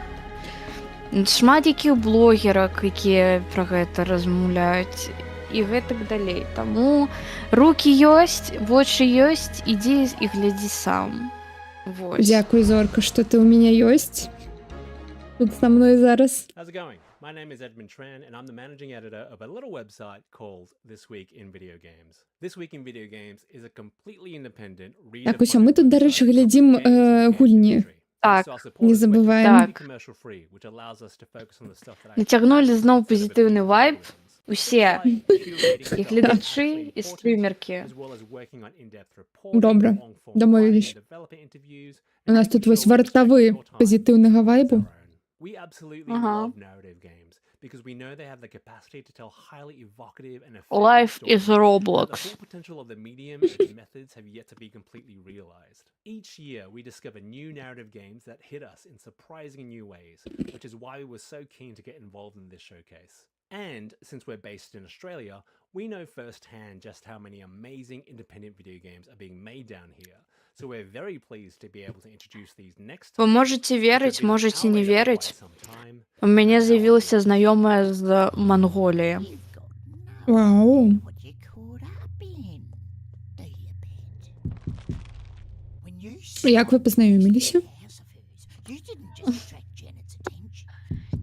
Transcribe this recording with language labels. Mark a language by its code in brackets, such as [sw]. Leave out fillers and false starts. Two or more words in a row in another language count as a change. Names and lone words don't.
[be] Шмат якіх блогерак, якія пра гэта размаўляюць, і гэтак далей. Таму рукі ёсць, вочы ёсць, ідзі і глядзі сам. Вось. Дзякуй, Зорка, што ты ў мяне ёсць. Тут са мной зараз. [en] How's it going? My name is Edmund Tran, and I'm the managing editor of a little website called This Week in Video Games. This Week in Video Games is a completely independent reader. [be] Так, усё, мы тут, дарэчы, глядзім гульні. Так, не забываем. Так. Нацягнулі зноў пазітыўны вайб. Усе і гледачы, і стрімеркі. Добра, дамовіліся. У нас тут вось вартавы пазітыўнага вайбу. [en] Life is Roblox. Each year we discover new narrative games that hit us in surprising new ways, which is why we were so keen to get involved in this showcase. And since we're based in Australia, we know firsthand just how many amazing independent video games are being made down here. So we're very pleased to be able to introduce these next. [ru] Вы можете [be] верыць, можете не верыць. У мяне з'явілася знаёмая з Манголіі. Вау. Як вы пазнаёміліся?